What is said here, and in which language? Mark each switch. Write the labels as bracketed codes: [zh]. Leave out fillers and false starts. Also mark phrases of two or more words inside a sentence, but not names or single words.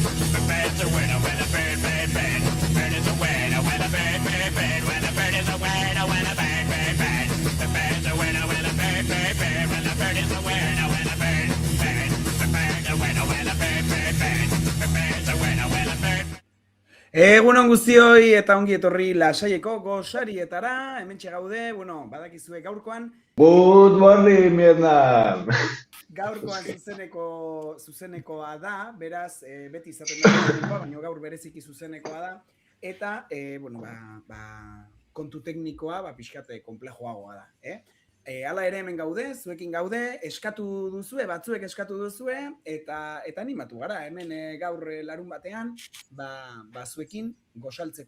[en] The bird's a winner when a bird, bird, bird. Bird is a winner when a bird, bird, bird. When a bird is a winner when a bird, bird, bird. The bird's a winner when a bird, bird, bird. When a bird is a winner when a bird, bird. The bird's a winner when a bird, bird, bird. The bird's a winner when a bird. [eu] Egunon guztioi eta ongi etorri lasaieko gosarietara, hementxe gaude, badakizue gaurkoan. [en] Good morning, Vietnam! [eu] Gaurkoan zuzenekoa da, beraz, beti izaten da, baina gaur bereziki zuzenekoa da, eta, kontu teknikoa, pixkate konplejoagoa da, Hala ere hemen gaude, zuekin gaude, batzuek eskatu duzue, eta animatu gara, hemen gaur larun batean, zuekin gosaltzeko.